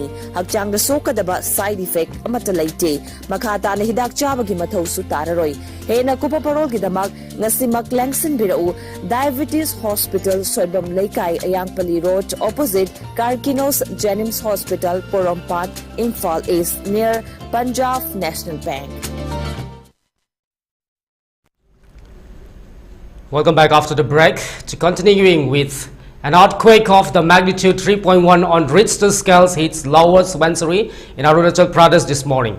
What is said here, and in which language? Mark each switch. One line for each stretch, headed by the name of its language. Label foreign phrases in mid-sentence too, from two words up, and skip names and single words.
Manipuri: Hakchang da sokadaba side effect amata laite. Makhata na hidak chabagi mathau su tararoi. Hena kupa parol gidamak ngasimak langsin birau Diabetes Hospital Soibam Laikai Ayangpali Road opposite Karkinos Jennings Hospital Porompat Imphal East near Punjab National Bank.
English: Welcome back after the break. To continuing with an earthquake of the magnitude 3.1 on Richter scales hits Lower Subansiri in Arunachal Pradesh this morning.